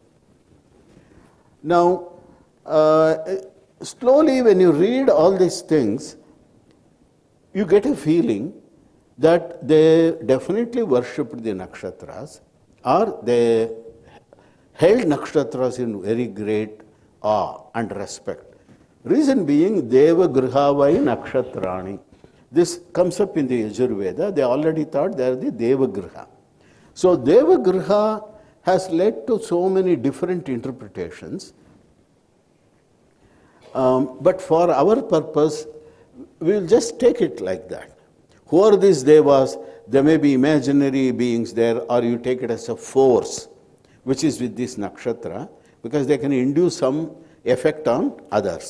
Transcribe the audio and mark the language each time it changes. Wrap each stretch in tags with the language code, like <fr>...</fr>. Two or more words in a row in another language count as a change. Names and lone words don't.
<en>Now, slowly when you read all these things, you get a feeling that they definitely worshipped the Nakṣatras, or they held Nakṣatras in very great awe and respect. Reason being,</en> <sa>deva grihāvai nakṣatrāni.</sa> <en>This comes up in the Yajurveda. They already thought they are the</en> <sa>deva griha.</sa> <en>So</en> <sa>deva griha</sa> <en>has led to so many different interpretations. But for our purpose, we will just take it like that. Who are these devas? There may be imaginary beings there, or you take it as a force, which is with this Nakṣatra, because they can induce some effect on others.</en>